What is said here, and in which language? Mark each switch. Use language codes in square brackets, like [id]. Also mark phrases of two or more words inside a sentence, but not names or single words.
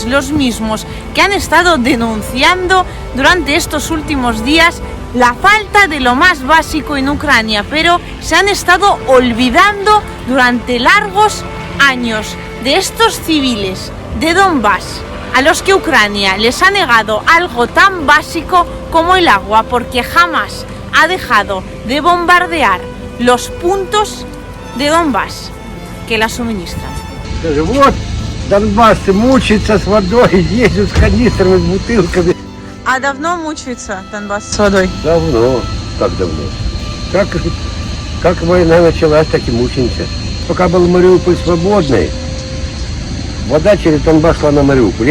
[es] los mismos que han estado denunciando durante estos últimos días la falta de lo más básico en Ucrania, pero se han estado olvidando durante largos años de estos civiles de Donbass a los que Ucrania les ha negado algo tan básico como el agua, porque jamás ha dejado de bombardear los puntos de Donbass que la suministran. [ru] Вот Донбасс мучается с водой, ездят с канистрами, с бутылками. А давно мучается Донбасс с водой? Давно. Как давно? Как война началась, так и мучаемся. Пока был Мариуполь свободный, вода через Донбасс шла на Мариуполь.